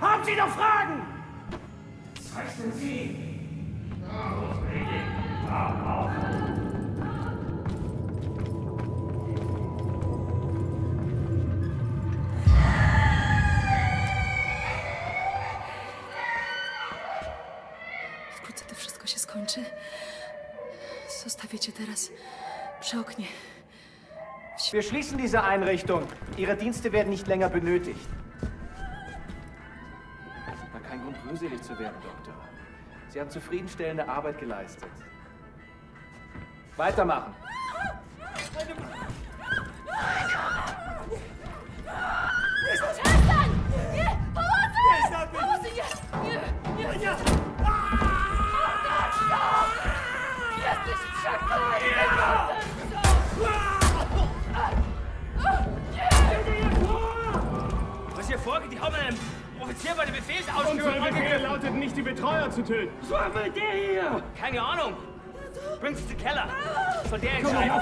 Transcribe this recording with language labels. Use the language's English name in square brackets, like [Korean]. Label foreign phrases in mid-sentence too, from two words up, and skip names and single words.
[German] Sie doch fragen! Was heißen Sie? [Polish] Wkrótce to wszystko się skończy. Zostawię cię teraz przy oknie. [German] Wir schließen diese Einrichtung. Ihre Dienste werden nicht länger benötigt. Na, kein Grund, rührselig zu werden, Doktor. Sie haben zufriedenstellende Arbeit geleistet. Weitermachen. [Polish] Przestań! Nie! Pomocy! Pomocy! Nie! Nie! Nie! Jesteś przeklęty! [German] Was hier vorgeht, die haben einen Offizier bei der Befehlsausführung. Unsere Befehle lauteten nicht, die Betreuer zu töten. Was war mit der hier? Keine Ahnung. Bringt sie zum Keller. Von der entscheiden.